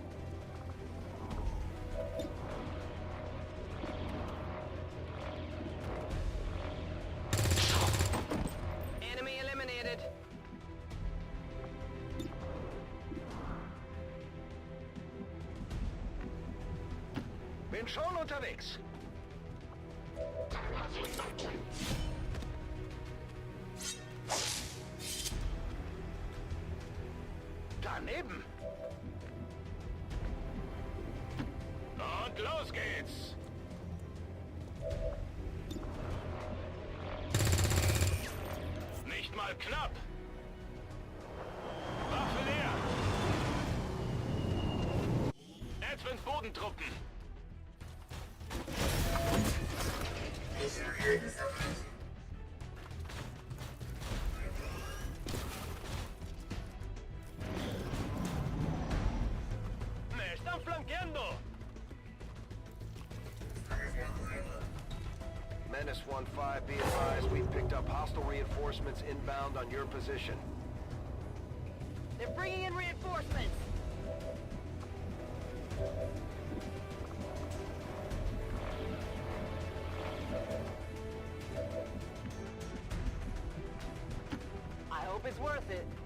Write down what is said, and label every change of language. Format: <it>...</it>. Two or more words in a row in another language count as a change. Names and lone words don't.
<en>Enemy eliminated.</en> <de>Bin schon unterwegs. Daneben. Und los geht's. Nicht mal knapp. Waffe leer. Advent Bodentruppen.</de> <es>Me están flanqueando.</es> <en>Menace 1-5, be advised, we've picked up hostile reinforcements inbound on your position. They're bringing in reinforcements. I hope it's worth it.</en>